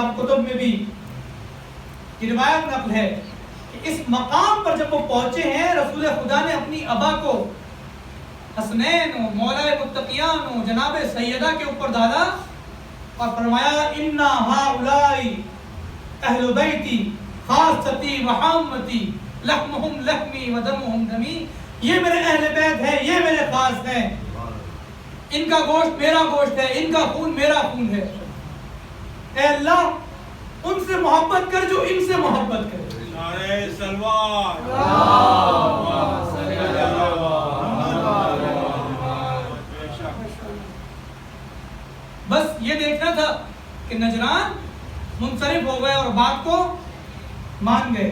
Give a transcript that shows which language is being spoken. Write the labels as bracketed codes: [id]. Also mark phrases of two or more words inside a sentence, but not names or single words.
[ur] کتب میں بھی یہ روایت نقل ہے کہ اس مقام پر جب وہ پہنچے ہیں، رسول خدا نے اپنی ابا کو حسنین و مولا متقیان و جناب سیدہ کے اوپر ڈالا اور فرمایا [ar] انا ہؤلاء اہل بیتی خاصتی و حامتی لحمہم لحمی و دمہم دمی. [ur] یہ میرے اہل بیت ہیں، یہ میرے خاص ہیں، ان کا گوشت میرا گوشت ہے، ان کا خون میرا خون ہے. اے اللہ ان سے محبت کر جو ان سے محبت کرے. نعرہ سلوات. بس یہ دیکھنا تھا کہ نجران منصرف ہو گئے اور بات کو مان گئے.